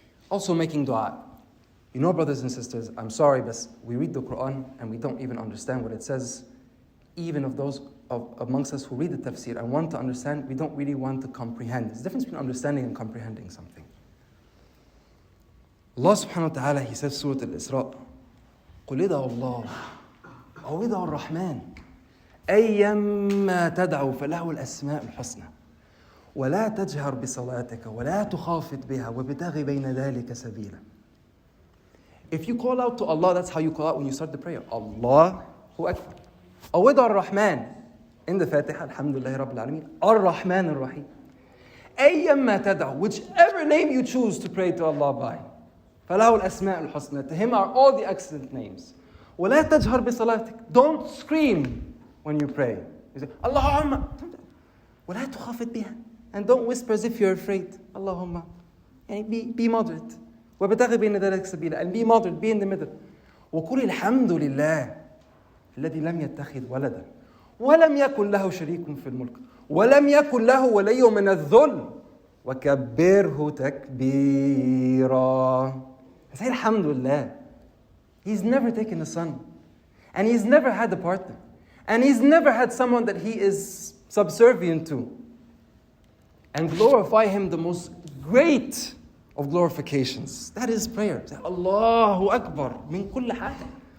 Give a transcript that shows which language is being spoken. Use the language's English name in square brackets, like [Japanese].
[English] Also making dua. You know, brothers and sisters, I'm sorry, but we read the Quran and we don't even understand what it says. Even of those amongst us who read the tafsir and want to understand, we don't really want to comprehend. There's a difference between understanding and comprehending something. Allah subhanahu wa ta'ala, He says, Surah Al-Isra, [Arabic] قُلْ إِذَا اللَّهُ عوضها الرحمن أيما تدعو فله الأسماء الحسنى ولا تجهر بصلاتك ولا تخافت بها وابتغ بين ذلك سبيلا. [English] If you call out to Allah, that's how you call out when you start the prayer. Allahu Akbar. [Arabic] عوضها الرحمن [English] in the Fatiha, Alhamdulillah Rabbil Alameen, Ar-Rahman Ar-Rahim. [Arabic] أيما تدعو, [English] whichever name you choose to pray to Allah by. [Arabic] فله الأسماء الحسنى. [English] To Him are all the excellent names. [Arabic] ولا تجهر بصلاتك. [English] Don't scream when you pray. You say, Allahumma. [Arabic] ولا تخافت بها. [English] And don't whisper as if you're afraid. Allahumma. Be moderate. [Arabic] وابتغ بين ذلك سبيلا. [English] And be moderate, be in the middle. [Arabic] وقل الحمد لله الذي لم يتخذ ولدا ولم يكن له شريك في الملك ولم يكن له ولي من الذل وكبره تكبيرا. [English] Say Alhamdulillah. He's never taken a son. And he's never had a partner. And he's never had someone that he is subservient to. And glorify Him the most great of glorifications. That is prayer. Say, Allahu Akbar. Min kulli haja.